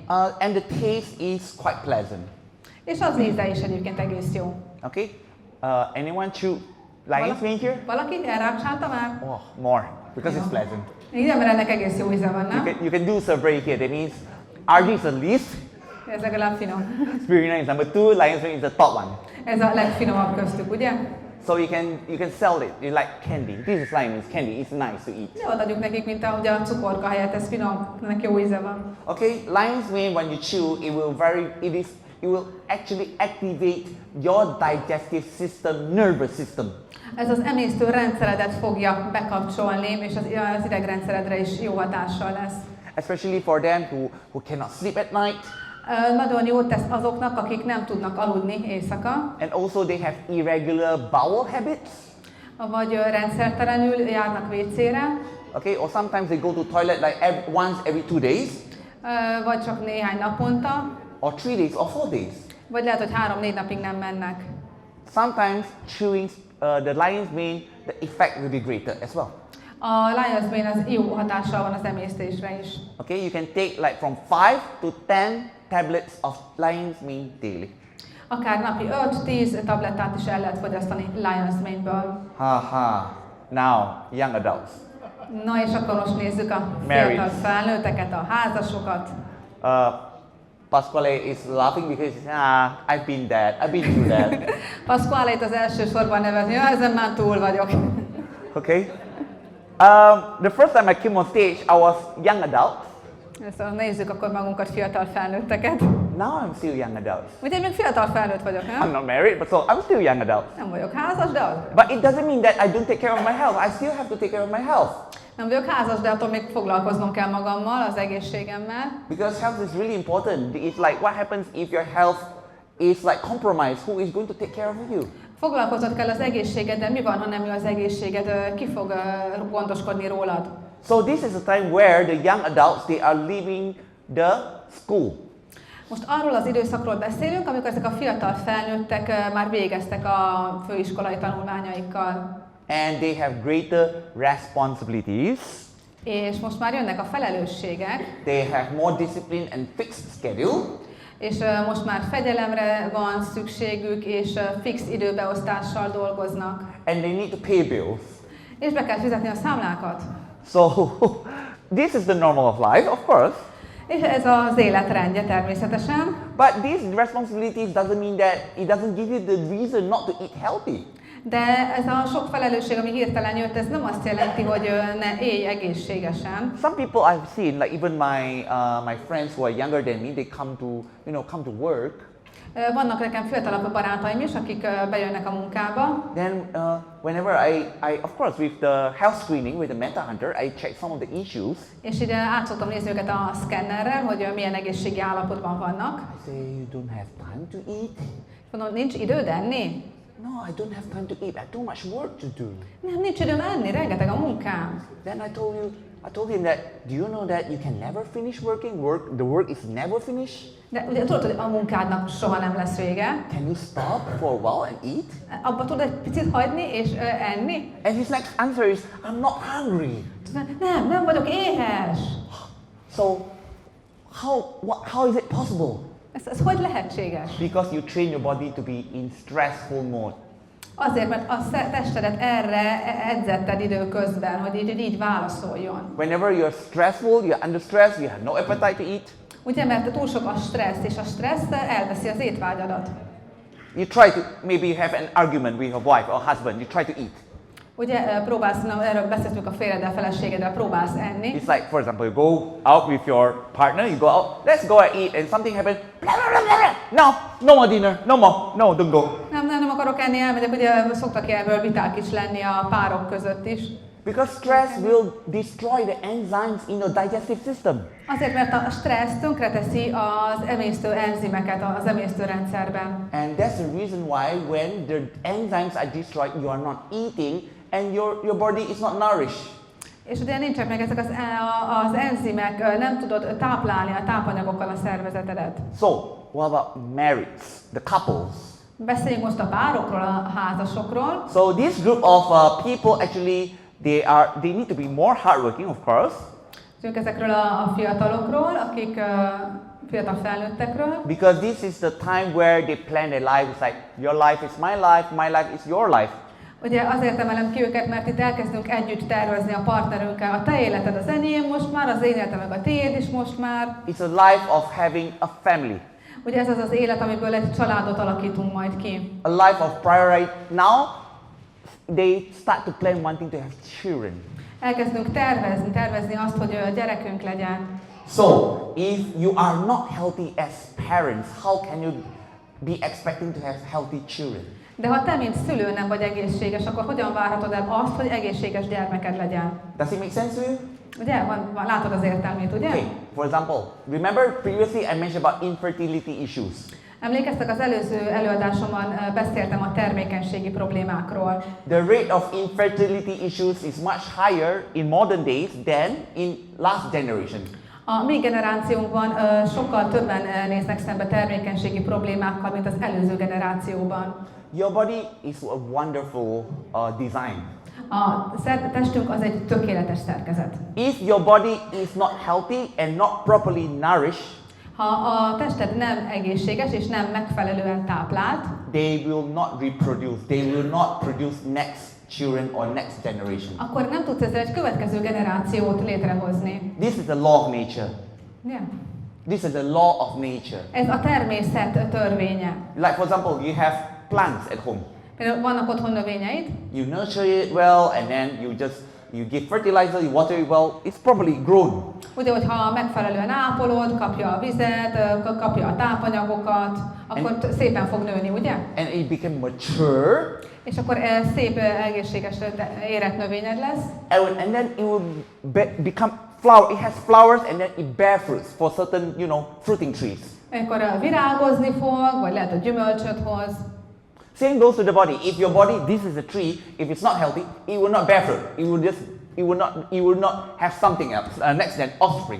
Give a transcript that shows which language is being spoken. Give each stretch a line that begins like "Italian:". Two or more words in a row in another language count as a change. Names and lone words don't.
English: And the taste is quite pleasant.
Hungarian: És az íze is egyébként egész jó.
English: Okay? Anyone chew lion's mane here?
Hungarian: Valaki elrágcsálta már?
English: Oh, more, because it's pleasant.
Hungarian: Igen, mert ennek egész jó íze van, nem?
English: You can do survey here. That means RD is the least.
Hungarian: Ez legalább finom.
English: Spirulina is number 2. Lion's mane is the top one.
Hungarian: Ez a legfinomabb köztük, ugye?
English: So you can sell it. You like candy. This is lion's candy. It's nice to eat.
Hungarian: Ne adjuk nekik, mint a cukorka helyett, ez finom, ennek jó íze van.
English: Okay, lion's mane when you chew, it will actually activate your digestive system, nervous system.
Hungarian: Ez az emésztő rendszeredet fogja bekapcsolni, és az idegrendszeredre is jó hatással lesz.
English: Especially for them who cannot sleep at night.
Hungarian: Nagyon jót tesz azoknak, akik nem tudnak aludni éjszaka.
English: And also they have irregular bowel habits.
Hungarian: Vagy rendszertelenül járnak WC-re.
English: Okay, or sometimes they go to toilet like once every 2 days.
Hungarian: Vagy csak néhány naponta.
English: Or 3 days or 4 days.
Hungarian: Vagy lehet, hogy 3-4 napig nem mennek.
English: Sometimes chewing the lion's mane, the effect will be greater as well.
Hungarian: A
English: lion's mane
Hungarian: az jó hatással van az emésztésre is.
English: Okay, you can take like from 5 to 10 tablets of lion's mane daily.
Hungarian: Akár napi 5-10 tablettát is el lehet fogyasztani
English: lion's mane-
Hungarian: ből.
English: Now, young adults.
Hungarian: Na és akkor most nézzük a fiatal felnőtteket, a házasokat.
English: Pasquale is laughing because I've been there, I've been through that.
Hungarian: Pasquale itt az első sorban nevezni, ezen már túl vagyok.
English: Okay. The first time I came on stage, I was young adult.
Hungarian: Szóval nézzük akkor magunkat, fiatal felnőtteket.
English: Now I'm still young adult.
Hungarian: Ugye még fiatal felnőtt vagyok, nem?
English: I'm not married, but so I'm still young adult.
Hungarian: Nem vagyok házas, de az.
English: But it doesn't mean that I don't take care of my health. I still have to take care of my health.
Hungarian: Nem vagyok házas, de attól még foglalkoznom kell magammal, az egészségemmel.
English: Because health is really important. It's like what happens if your health is like compromised. Who is going to take care of you?
Hungarian: Foglalkoznod kell az egészségeddel, mi van, ha nem jó az egészséged, ki fog gondoskodni rólad?
English: So this is a time where the young adults, they are leaving the school.
Hungarian: Most arról az időszakról beszélünk, amikor ezek a fiatal felnőttek már végeztek a főiskolai tanulmányaikkal.
English: And they have greater responsibilities.
Hungarian: És most már jönnek a felelősségek.
English: They have more discipline and fixed schedule.
Hungarian: És most már fegyelemre van szükségük, és fix időbeosztással dolgoznak.
English: And they need to pay bills.
Hungarian: És be kell fizetni a számlákat.
English: So this is the normal of life, of course.
Hungarian: És ez az életrendje természetesen.
English: But these responsibilities doesn't mean that it doesn't give you the reason not to eat healthy.
Hungarian: De ez a sok felelősség, ami hirtelen jött, ez nem azt jelenti, hogy ne élj egészségesen.
English: Some people I've seen, like even my friends who are younger than me, they come to work.
Hungarian: Vannak nekem fiatalabb barátaim is, akik bejönnek a munkába.
English: Then whenever I of course with the health screening, with the Meta Hunter, I check some of the issues.
Hungarian: És ide át szoktam nézni őket a szkennerrel, hogy milyen egészségi állapotban vannak.
English: I say, you don't have time to eat?
Hungarian: Mondom, nincs időd enni?
English: No, I don't have time to eat. I have too much work to do.
Hungarian: Nem, nincs időm enni, rengeteg a munkám.
English: Then I told you, I told him that, do you know that you can never finish working? The work is never finished.
Hungarian: De ugye tudod, hogy a munkádnak soha nem lesz vége.
English: Can you stop for a while and eat?
Hungarian: Abba tudod egy picit hagyni és enni?
English: And his next answer is, I'm not hungry.
Hungarian: Nem vagyok éhes.
English: So, how is it possible?
Hungarian: Ez hogy lehetséges?
English: Because you train your body to be in stressful mode.
Hungarian: Azért, mert a testedet erre edzetted időközben, hogy így válaszoljon.
English: Whenever you're stressful, you're under stress, you have no appetite to eat.
Hungarian: Ugye, mert túl sok a stressz, és a stressz elveszi az étvágyadat.
English: You try to, maybe you have an argument with your wife or husband, you try to eat.
Hungarian: Ugye próbálsz, erről beszéltünk a férjeddel, feleségeddel, próbálsz enni.
English: It's like, for example, you go out with your partner, you go out, let's go and eat, and something happens, blah, blah, blah, blah. No more dinner, no more, no, don't go.
Hungarian: Nem akarok enni, elmegyek, ugye szoktak erről viták is lenni a párok között is.
English: Because stress will destroy the enzymes in your digestive system.
Hungarian: Azért, mert a stressz tönkreteszi az emésztő enzimeket az emésztőrendszerben.
English: And that's the reason why when the enzymes are destroyed, you are not eating, and your body is not nourished.
Hungarian: És ugye nincsenek meg ezek az enzimek, nem tudod táplálni a tápanyagokkal a szervezetedet.
English: So, what about marrieds, the couples?
Hungarian: Beszéljünk most a párokról, a házasokról.
English: So this group of people actually, they need to be more hardworking, of course.
Hungarian: Ezekről a fiatalokról, akik fiatal felnőttekről.
English: Because this is the time where they plan their life. It's like, your life is my life is your life.
Hungarian: Ugye azért emelem ki őket, mert itt elkezdünk együtt tervezni a partnerünkkel. A te életed az enyém most már, az én életem meg a tiéd is most már.
English: It's a life of having a family.
Hungarian: Ugye ez az az élet, amiből egy családot alakítunk majd ki.
English: A life of priority. Now, they start to plan wanting to have children.
Hungarian: Elkezdünk tervezni azt, hogy gyerekünk legyen.
English: So, if you are not healthy as parents, how can you be expecting to have healthy children?
Hungarian: De ha te, mint szülő nem vagy egészséges, akkor hogyan várhatod el azt, hogy egészséges gyermeked legyen?
English: Does it make sense to you?
Hungarian: Ugye? Látod az értelmét, ugye?
English: Okay, for example, remember previously I mentioned about infertility issues.
Hungarian: Emlékeztek, az előző előadásomban beszéltem a termékenységi problémákról.
English: The rate of infertility issues is much higher in modern days than in last generation.
Hungarian: A mi generációnkban sokkal többen néznek szembe termékenységi problémákkal, mint az előző generációban.
English: Your body is a wonderful design.
Hungarian: A testünk az egy tökéletes szerkezet.
English: If your body is not healthy and not properly nourished,
Hungarian: ha a tested nem egészséges és nem megfelelően táplált,
English: they will not reproduce. They will not produce next children or next generation.
Hungarian: Akkor nem tudsz ezzel egy következő generációt létrehozni.
English: This is the law of nature. Yeah. This is the law of nature.
Hungarian: Ez a természet törvénye.
English: Like for example, you have plants at home.
Hungarian: Például vannak otthon növényeid.
English: You nurture it well, and then you give fertilizer, you water it well. It's properly grown.
Hungarian: Ugye, hogyha megfelelően ápolod, kapja a vizet, kapja a tápanyagokat, akkor szépen fog nőni, ugye?
English: And it became mature.
Hungarian: És akkor szép, egészséges, érett növényed lesz.
English: And then it will become flower. It has flowers, and then it bear fruits for certain, fruiting trees.
Hungarian: Akkor virágozni fog, vagy lehet, hogy gyümölcsöt hoz.
English: Same goes to the body. If your body, this is a tree, if it's not healthy, it will not bear fruit. It will not have something else, next then offspring.